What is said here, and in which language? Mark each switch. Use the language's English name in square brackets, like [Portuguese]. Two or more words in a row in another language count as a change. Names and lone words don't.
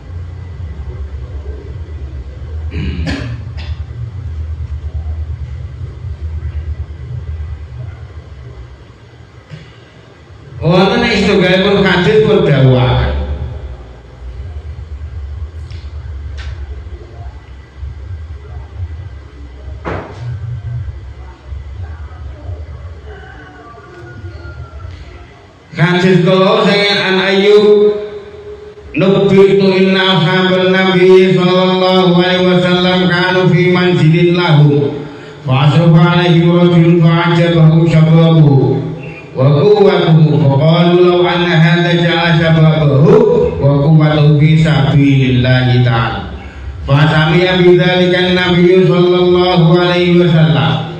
[Javanese] Wonten istunggalipun hadis pun dawuhaken. Hadis kula sing [Arabic] عن أيوب نبئت أن أصحاب النبي صلى الله عليه وسلم كانوا في منزل له فأشرف عليه رجل فأعجبه شبابه وقوته فقالوا لو أن هذا جاء شبابه وقوته في سبيل الله تعالى فسمع بذلك النبي صلى الله عليه وسلم.